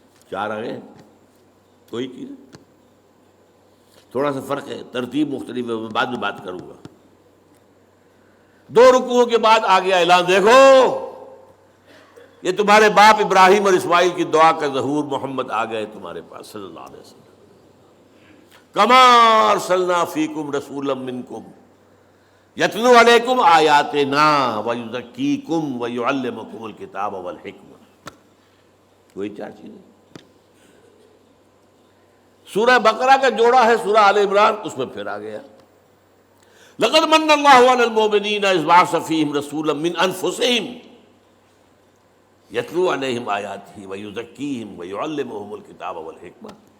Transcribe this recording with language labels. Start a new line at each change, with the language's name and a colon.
Urdu: 4 آ گئے، کوئی چیز تھوڑا سا فرق ہے، ترتیب مختلف ہے، میں بعد میں بات کروں گا. 2 رکوعوں کے بعد آ گیا اعلان، دیکھو یہ تمہارے باپ ابراہیم اور اسماعیل کی دعا کا ظہور محمد آ گئے تمہارے پاس صلی اللہ علیہ وسلم.
Arabic: کما ارسلنا فیکم رسولا منکم یتلو علیکم آیاتنا ویزکیکم ویعلمکم الکتاب والحکمہ.
Urdu: وہی 4 چیزیں. سورہ بقرہ کا جوڑا ہے سورہ آل عمران، اس میں پھر آ گیا
Arabic: لقد من اللہ علی المؤمنین اذ بعث فیہم رسولا من انفسہم یتلو علیہم آیاتہ ویزکیہم ویعلمہم الکتاب والحکمہ.